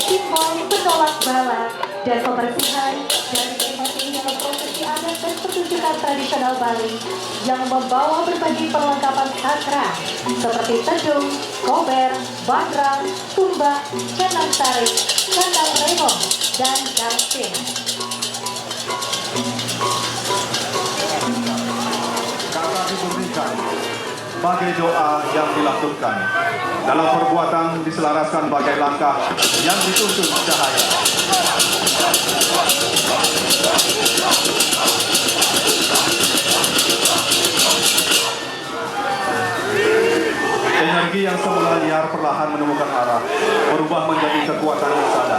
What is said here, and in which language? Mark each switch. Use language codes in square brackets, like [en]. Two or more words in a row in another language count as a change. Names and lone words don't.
[id] simbol penolak bala dan pembersihan dari berbagai prosesi adat dan pertunjukan tradisional Bali yang membawa berbagai perlengkapan sakral seperti tedung, kober, bandrang, tumbak, canang tarik, canang remong, dan galsin. Kata diberikan bagai doa yang dilakukan dalam perbuatan diselaraskan bagai langkah yang dituntun cahaya. Energi yang semula liar perlahan menemukan arah, berubah menjadi kekuatan yang sadar.